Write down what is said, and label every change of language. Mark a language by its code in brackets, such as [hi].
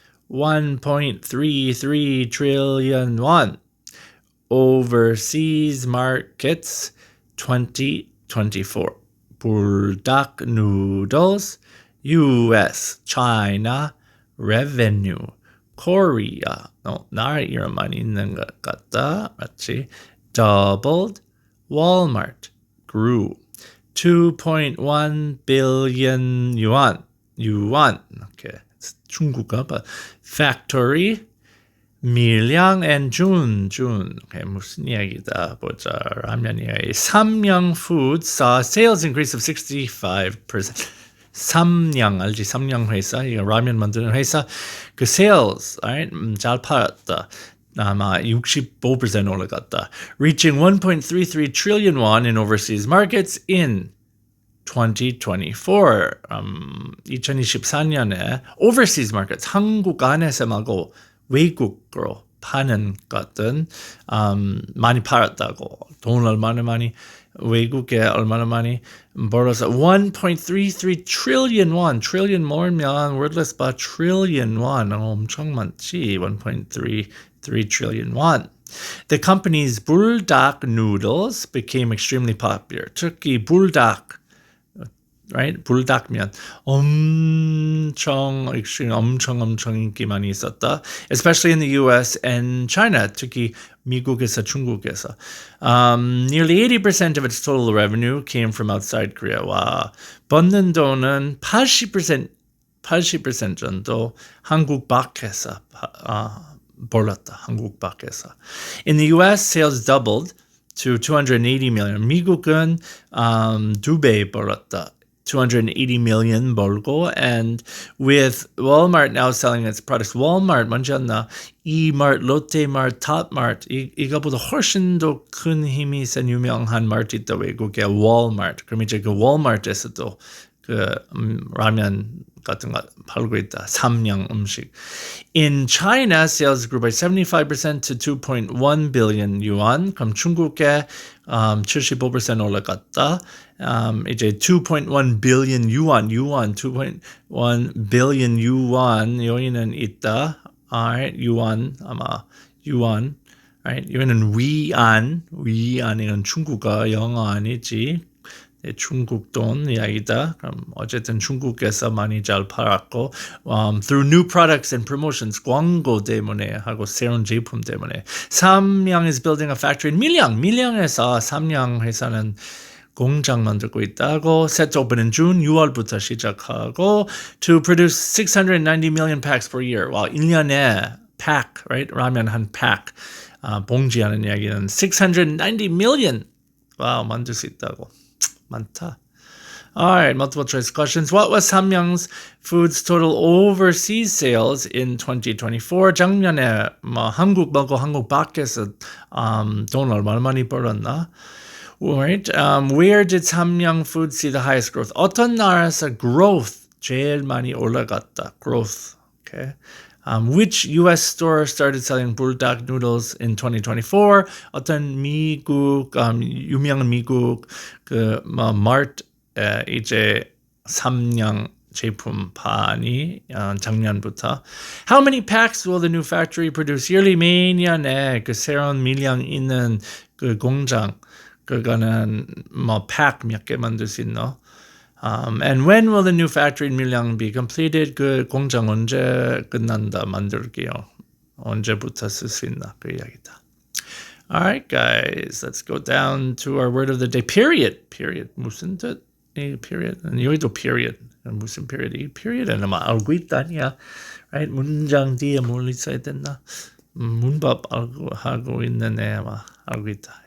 [en] 1.33 trillion won. Overseas markets 2024. 불닭 noodles, US, China, revenue, Korea. [ko] 나라 이름만 있는 것 같다. 맞지? [en] Doubled. Walmart grew. 2.1 billion yuan. Okay. 중국어, but factory, Miryang and June. [ko] Okay, 무슨 이야기다 보자. 라면 이야기. [en] Samyang Foods saw sales increase of 65%. [ko] 삼양 알지? 삼양 회사, 이거 라면 만드는 회사. 그 sales, alright, 잘 팔았다. 아마 65% 올라갔다. [en] Reaching 1.33 trillion won in overseas markets in 2024, 2024년에 overseas markets, [ko] 한국 안에서 말고 외국으로 파는 것은 많이 팔았다고. 돈을 얼마나 많이, 외국에 얼마나 많이 벌어서 1.33 trillion won. trillion 모으면 wordless 봐. [en] trillion won. [ko] 엄청 많지. [en] 1.33 trillion won. The company's 불닭 noodles became extremely popular. [ko] 특히 불닭, right? 불닭면 엄청 인기 많이 있었다. [en] Especially in the US and China. [ko] 특히 미국에서, 중국에서. [en] Nearly 80% of its total revenue came from outside Korea. [ko] 와, 버는 돈은 80% 정도 한국 밖에서 벌었다. 한국 밖에서. [en] In the US, sales doubled to 280 million. [ko] 미국은 2배 벌었다. 280 million 벌고, [en] and with Walmart now selling its products, [ko] Walmart 먼저나 E-Mart, 롯데마트, 탑마트 이거보다 훨씬 더 큰 힘이 센 유명한 마트 있다 외국에 Walmart. 그럼 이제 그 Walmart에서도 그 라면 같은 거 팔고 있다. 삼양 음식. [en] In China, sales grew by 75% to 2.1 billion yuan. [ko] 그럼 중국에 75% 올라갔다. 이제 2.1 billion yuan, 2.1 billion yuan 여기는 있다. Alright, yuan 아마 yuan. Right, 여기는 위안이는 중국어, 영어 아니지. 중국 돈 이야기다. 그럼 어쨌든 중국에서 많이 잘 팔았고, [en] through new products and promotions, [ko] 광고 때문에 하고 새로운 제품 때문에. 삼양 [en] is building a factory in [ko] 밀양에서 삼양 회사는 공장 만들고 있다고. [en] Set to open in June, [ko] 6월부터 시작하고 [en] to produce 690 million packs per year. [ko] 와, 1년에 pack, right? 라면 한 pack. 봉지하는 이야기는 690 million. 와, 만들 수 있다고. 많다. [en] Alright, multiple choice questions. What was Samyang Foods' total overseas sales in 2024? [ko] 작년에 한국 말고 한국 밖에서 돈 얼마나 많이 벌었나? [en] Alright, where did Samyang Foods see the highest growth? [ko] 어떤 나라에서 growth 제일 많이 올라갔다? [en] Growth. Okay. Which US store started selling 불닭 noodles in 2024? [ko] 어떤 미국 유명한 미국 그 마트 이제 삼양 제품 파니 작년부터. [en] How many packs will the new factory produce yearly? [ko] 매년에 그 새로운 밀양 있는 그 공장 그거는 팩 몇 개 만들 수 있노? [en] And when will the new factory in Miryang be completed? [ko] 그 공장 언제 끝난다 만들게요. 언제부터 쓸 수 있나 그 이야기다. [en] Alright guys, let's go down to our word of the day. [ko] Period. 무슨 뜻? period. 여기도 period. 무슨 period? 이 period은 아마 알고 있다니야. Right? 문장 뒤에 뭘 있어야 됐나? 문법 하고 있는 애 아마 알고 있다.